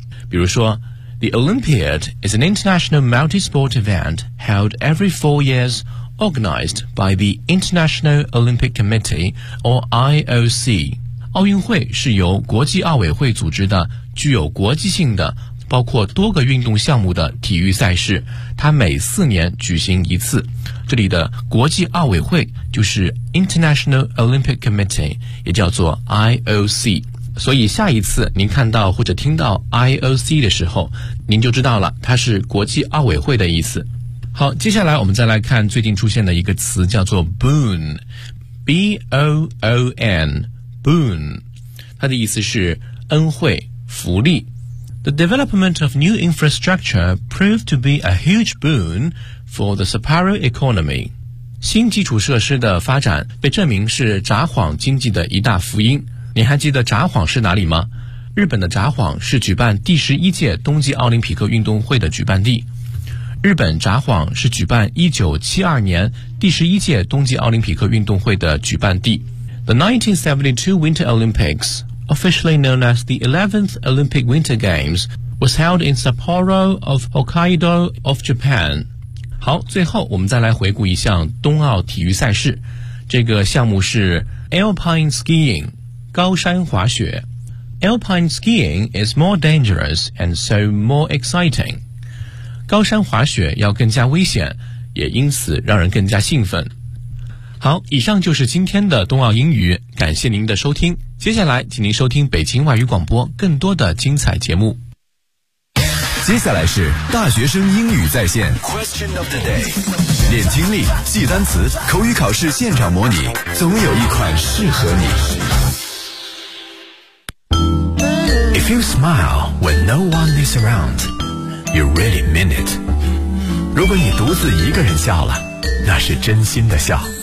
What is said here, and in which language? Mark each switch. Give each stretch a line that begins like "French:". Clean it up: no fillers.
Chinese: 比如说
English: The Olympiad is an international multi-sport event held every 4 years organized by the International Olympic Committee or IOC。
Chinese: 奥运会是由国际奥委会组织的具有国际性的包括多个运动项目的体育赛事，它每4年举行一次。这里的国际奥委会就是 International Olympic Committee， 也叫做 IOC。所以下一次您看到或者听到 IOC 的时候，您就知道了它是国际奥委会的意思。好，接下来我们再来看最近出现的一个词，叫做 Boon， B-O-O-N， Boon， 它的意思是恩惠、福利。
English: The development of new infrastructure proved to be a huge boon for the Sapporo economy.
Chinese: 新基础设施的发展被证明是札幌经济的一大福音。你还记得札幌是哪里吗？日本的札幌是举办第11届冬季奥林匹克运动会的举办地。日本札幌是举办1972年第11届冬季奥林匹克运动会的举办地。
English: The 1972 Winter Olympics,officially known as the 11th Olympic Winter Games, was held in Sapporo of Hokkaido of Japan.
Chinese: 好，最后我们再来回顾一项冬奥体育赛事。这个项目是 Alpine Skiing, 高山滑雪。
English: Alpine Skiing is more dangerous and so more exciting.
Chinese: 高山滑雪要更加危险，也因此让人更加兴奋。好，以上就是今天的冬奥英语，感谢您的收听。接下来请您收听北京外语广播更多的精彩节目。接下来是大学生英语在线
English: Question of the day，
Chinese: 练听力，记单词，口语考试现场模拟，总有一款适合你。
English: If you smile when no one is around, you really mean it。
Chinese: 如果你独自一个人笑了，那是真心的笑。